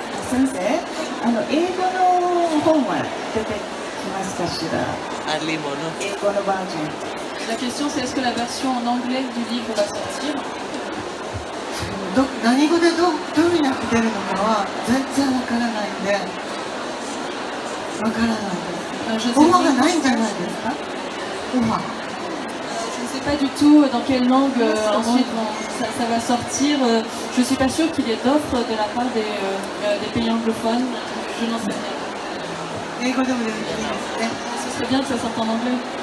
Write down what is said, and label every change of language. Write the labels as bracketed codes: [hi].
[ja] 先生、英語の本は出てきますかしら？英語のバージョン。 [fr] La question c'est est-ce que la version en anglais du livre va sortir? [ja] 何語でどういうふうになって出るのかは全然わからないんで、わからないです。オファーがないんじゃないですか？オファー。 [fr] Je ne sais pas du tout dans quelle langue ensuite ça va sortir. Je ne suis pas sûre qu'il y ait d'offres de la part des pays anglophones. Je n'en sais rien. Ce serait bien que ça sorte en anglais.